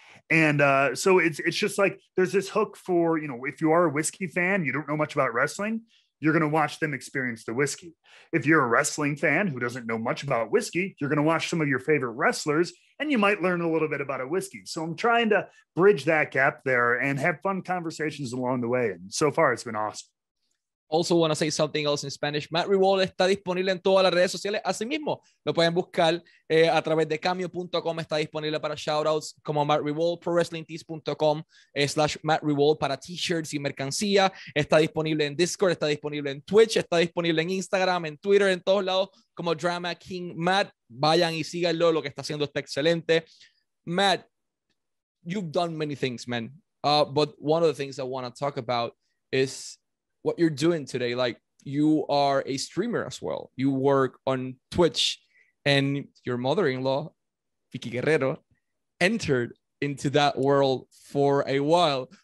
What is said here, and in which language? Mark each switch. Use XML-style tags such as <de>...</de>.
<en>And so it's just like there's this hook for, you know, if you are a whiskey fan, you don't know much about wrestling, you're going to watch them experience the whiskey. If you're a wrestling fan who doesn't know much about whiskey, you're going to watch some of your favorite wrestlers and you might learn a little bit about a whiskey. So I'm trying to bridge that gap there and have fun conversations along the way. And so far it's been awesome. Also want to say something else in Spanish.</en> <es>Matt Rehwoldt está disponible en todas las redes sociales. Asimismo, lo pueden buscar a través de cameo.com. Está disponible para shoutouts como Matt Rehwoldt, prowrestlingtees.com/Matt Rehwoldt para t-shirts y mercancía. Está disponible en Discord, está disponible en Twitch, está disponible en Instagram, en Twitter, en todos lados como Drama King Matt. Vayan y síganlo, lo que está haciendo está excelente.</es> <en>Matt, you've done many things, man. But one of the things I want to talk about is what you're doing today. Like, you are a streamer as well. You work on Twitch, and your mother-in-law, Vicky Guerrero, entered into that world for a while.</en>